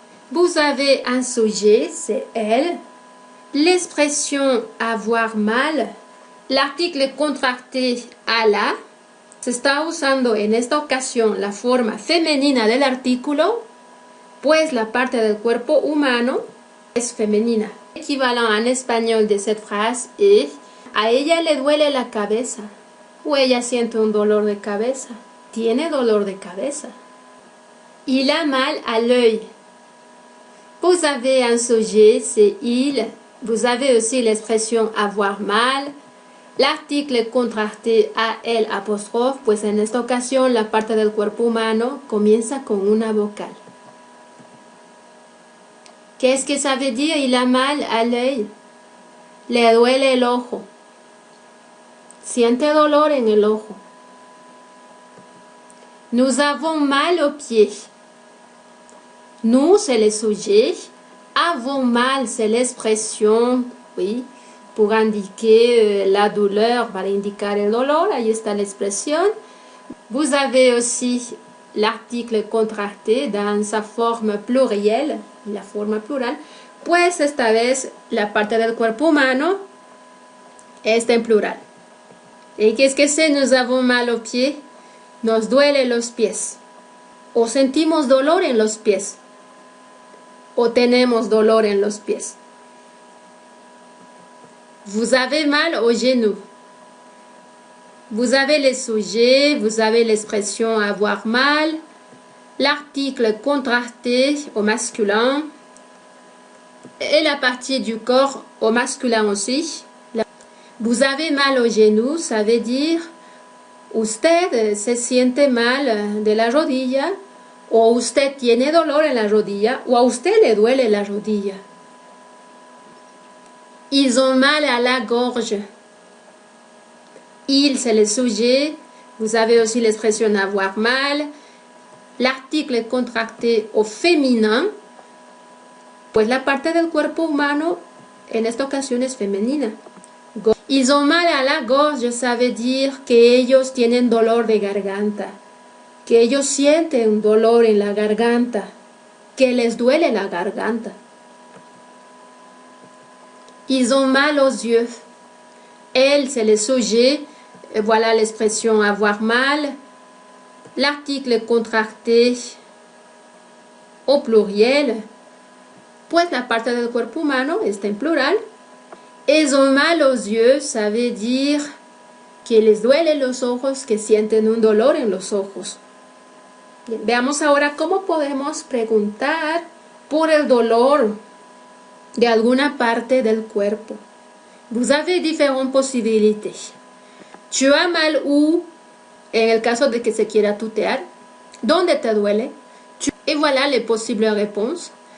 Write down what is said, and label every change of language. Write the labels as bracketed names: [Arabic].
[French] Vous avez un sujet, c'est elle. L'expression avoir mal, l'article contracté à la, [Spanish] se está usando en esta ocasión la forma femenina del artículo, pues la parte del cuerpo humano es femenina. Equivalent en español de [French] cette phrase [Spanish] es a ella le duele la cabeza o ella siente un dolor de cabeza, tiene dolor de cabeza. [French] Il a mal à l'œil. Vous avez un sujet, c'est il. Vous avez aussi l'expression avoir mal. L'article contracté [Spanish] a el apóstrofe, pues en esta ocasión la parte del cuerpo humano comienza con una vocal. [French] Qu'est-ce que ça veut dire? Il a mal à l'œil. [Spanish] Le duele el ojo. Siente dolor en el ojo. [French] Nous avons mal aux pieds. Nous, c'est le sujet. Avons mal, c'est l'expression, oui, pour indiquer la douleur, [Spanish] para indicar el dolor, ahí está la expresión. [French] Vous avez aussi l'article contracté dans sa forme plurielle, [Spanish] la forma plural, pues esta vez la parte del cuerpo humano está en plural. ¿Y qué es que si [French] nous avons mal aux pieds? [Spanish] Nos duele los pies. O sentimos dolor en los pies. O tenemos dolor en los pies. [French] Vous avez mal aux genoux. Vous avez les sujets, vous avez l'expression avoir mal, l'article contracté au masculin et la partie du corps au masculin aussi. Vous avez mal aux genoux, ça veut dire [Spanish] usted se siente mal de la rodilla o usted tiene dolor en la rodilla o a usted le duele la rodilla. [French] Ils ont mal à la gorge. Il, c'est le sujet. Vous avez aussi l'expression avoir mal. L'article contracté au féminin. [Spanish] Pues la parte del cuerpo humano en esta ocasión es femenina. [French] Ils ont mal à la gorge, ça veut dire que [Spanish] ellos tienen dolor de garganta. Que ellos sienten un dolor en la garganta. Que les duele la garganta. [French] Ils ont mal aux yeux. Elle, c'est le sujet. Voilà l'expression avoir mal. L'article contracté au pluriel. [Spanish] Pues la parte del cuerpo humano está en plural. [French] Ils ont mal aux yeux, ça veut dire que [Spanish] les duelen los ojos, que sienten un dolor en los ojos. Bien, veamos ahora cómo podemos preguntar por el dolor de alguna parte del cuerpo. [French] Vous avez différentes possibilités. Tu as mal où, [Spanish] en el caso de que se quiera tutear. ¿Dónde te duele? [French] Et voilà les possibles réponses.